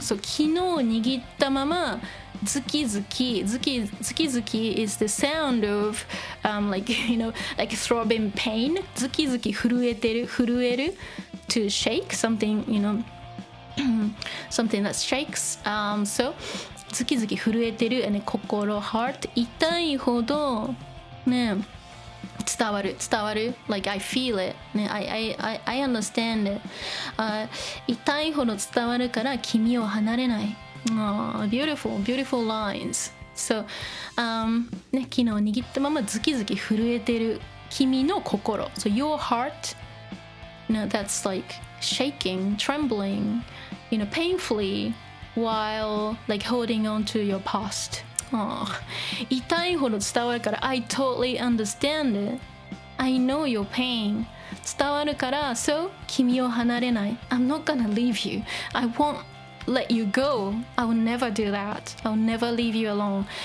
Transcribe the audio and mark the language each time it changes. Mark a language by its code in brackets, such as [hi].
[en] So [ja] 昨日握ったままズキズキ [en] is the sound of like throbbing pain. [ja] ズキズキ震える [en] to shake something, something that shakes. [ja] So ズキズキ震えてる and 心 [en] heart [ja] 痛いほどね伝わる [en] like I feel it [ja] ね [en] I understand it、 [ja] 痛いほど伝わるから君を離れない、 [en] beautiful lines. So、ね、 [ja] 昨日握ったままズキズキ震えてる君の心 [en] So your heart, that's like shaking, trembling, painfully while like holding on to your past. [ja] 痛いほど伝わるから [en] I totally understand it. I know your pain. [ja] 伝わるから [en] So [ja] 君を離れない [en] I'm not gonna leave you. I won't let you go. I will never do that. I will never leave you alone.